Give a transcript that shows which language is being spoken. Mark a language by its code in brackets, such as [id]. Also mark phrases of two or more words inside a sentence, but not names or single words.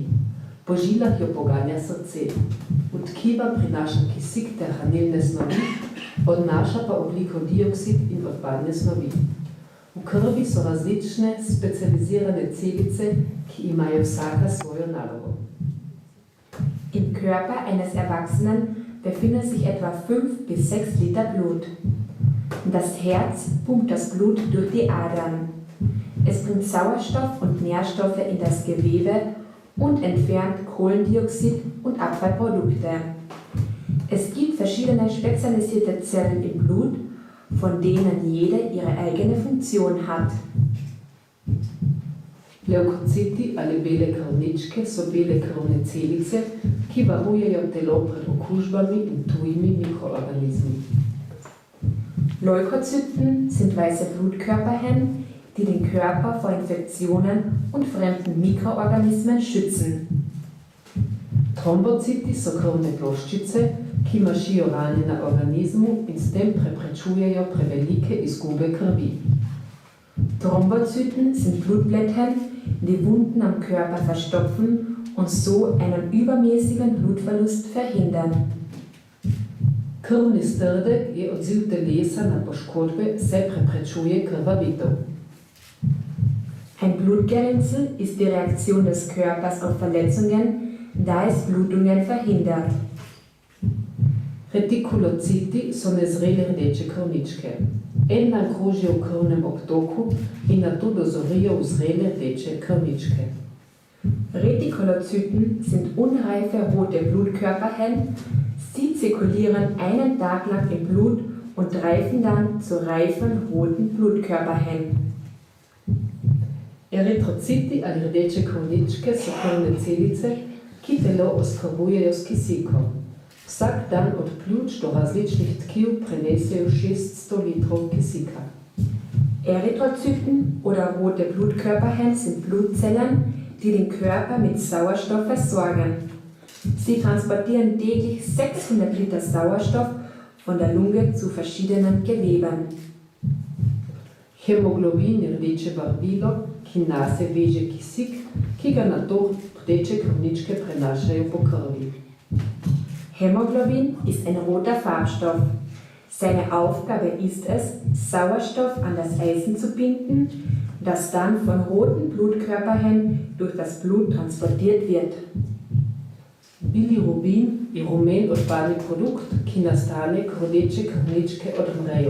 [sl] Po žilah jo poganja srce. V tkiva prinaša kisik ter hranilne snovi, odnaša pa ogljikov dioksid in odpadne snovi. V krvi so različne specializirane celice, ki imajo vsaka svojo nalogo. [de] Im Körper eines Erwachsenen befindet sich etwa 5 bis 6 Liter Blut. Das Herz pumpt das Blut durch die Adern. Es bringt Sauerstoff und Nährstoffe in das Gewebe und entfernt Kohlendioxid und Abfallprodukte. Es gibt verschiedene spezialisierte Zellen im Blut, von denen jede ihre eigene Funktion hat. [sl] Leukociti ali bele krvničke so bele krvne celice, ki varujejo telo pred okužbami in tujimi mikroorganizmi. [de] Leukozyten sind weiße Blutkörperchen, die den Körper vor Infektionen und fremden Mikroorganismen schützen. [sl] Trombociti so krvne ploščice, ki mašijo rane na organizmu in s tem preprečujejo prevelike izgube krvi. [de] Thrombozyten sind Blutblättchen, die Wunden am Körper verstopfen und so einen übermäßigen Blutverlust verhindern. [sl] Krvni strdek je odziv telesa na poškodbe, se preprečuje krvavitev. [de] Ein Blutgerinnsel ist die Reaktion des Körpers auf Verletzungen, da es Blutungen verhindert. [sl] Retikulociti so nezrele rdeče krvničke. En dan krožijo v krvnem obtoku in nato dozorijo v zrele rdeče krvničke. [de] Retikulozyten sind unreife rote Blutkörperchen. Sie zirkulieren einen Tag lang im Blut und reifen dann zu reifen roten Blutkörperchen. [sl] Eritrociti ali rdeče krvničke so krvne celice, ki telo oskrbujejo s kisikom. Vsak dan od pljuč do različnih tkiv prenesejo 600 litrov kisika. [de] Erythrozyten oder rote Blutkörperchen sind Blutzellen, die den Körper mit Sauerstoff versorgen. Sie transportieren täglich 600 Liter Sauerstoff von der Lunge zu verschiedenen Geweben. [sl] Hemoglobin je rdeče barvilo, ki nase veže kisik, ki ga nato rdeče krvničke prenašajo po krvi. [de] Hämoglobin ist ein roter Farbstoff. Seine Aufgabe ist es, Sauerstoff an das Eisen zu binden, das dann von roten Blutkörperchen durch das Blut transportiert wird. [sl] Bilirubin je rumen odpadni produkt, ki nastane, ko rdeče krvničke odmrejo.